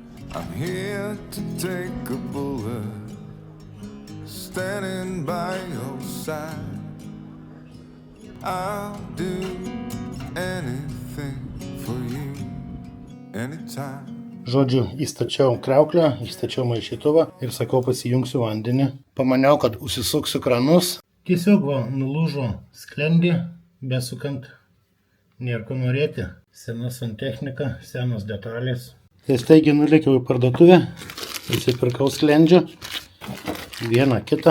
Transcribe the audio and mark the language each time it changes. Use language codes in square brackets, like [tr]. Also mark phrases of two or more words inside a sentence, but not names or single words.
[en] I'm here to take a bullet, standing by your side. I'll do anything for you, anytime. [lt] Žodžiu, įstačiau kriauklę, įstačiau maišytuvą ir sakau, pasijungsiu vandenį. Pamaniau, kad užsisuksiu kranus. Tiesiog nulūžo sklendė, besukant, nėra ko norėti. Sena santechnika, senos detalės. Tai staigiai nulėkiau į parduotuvę, įsipirkau sklendžių, vieną, kitą.